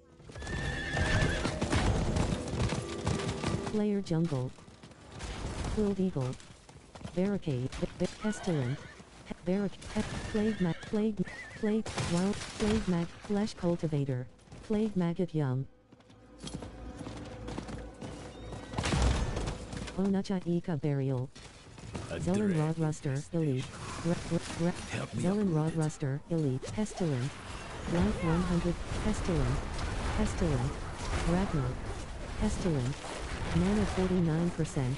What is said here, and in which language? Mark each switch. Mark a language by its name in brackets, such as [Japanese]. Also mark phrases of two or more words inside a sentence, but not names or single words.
[English] Player Jungle. Quilled Eagle. Barricade. Pestilent. Plague Wild. Plague Mag. Flesh Cultivator. Plague Maggot Young. Onacha Ika Burial. Zelen Rod Ruster, Elite. Zelen Rod Ruster, Elite. Pestilent. Life 100. Pestilent. Pestilent. Ragnar. Pestilent. Mana 49%.